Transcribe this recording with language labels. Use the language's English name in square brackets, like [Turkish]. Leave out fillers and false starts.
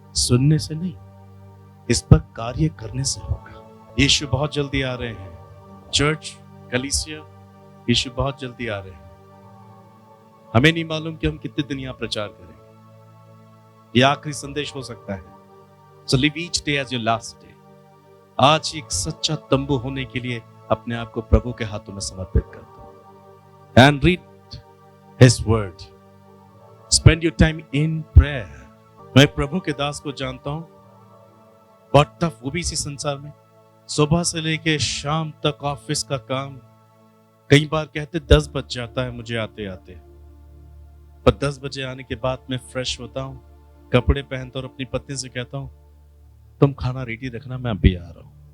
[Hindi] सुनने से नहीं, इस पर कार्य करने से होगा। यीशु बहुत जल्दी आ रहे हैं। चर्च, कलीसिया, यीशु बहुत जल्दी आ रहे हैं। हमें नहीं मालूम कि हम कितने दिन यहाँ प्रचार करेंगे। ये आखिरी संदेश हो सकता है। [English] So live each day as your last day। [Hindi] आज एक सच्चा तंबू होने के लिए अपने आप को प्रभु के हाथों में समर्पित कर दो। [English] And read His word। Spend your time in prayer। [Hindi] मैं प्रभु के दास को जानता हूं, बहुत टफ, वो भी इसी संसार में। सुबह से लेके शाम तक ऑफिस का काम, कई बार कहते 10 बज जाता है मुझे आते आते, पर 10 बजे आने के बाद मैं फ्रेश होता हूँ, कपड़े पहनता हूँ और अपनी पत्नी से कहता हूँ तुम खाना रेडी रखना, मैं अभी आ रहा हूँ।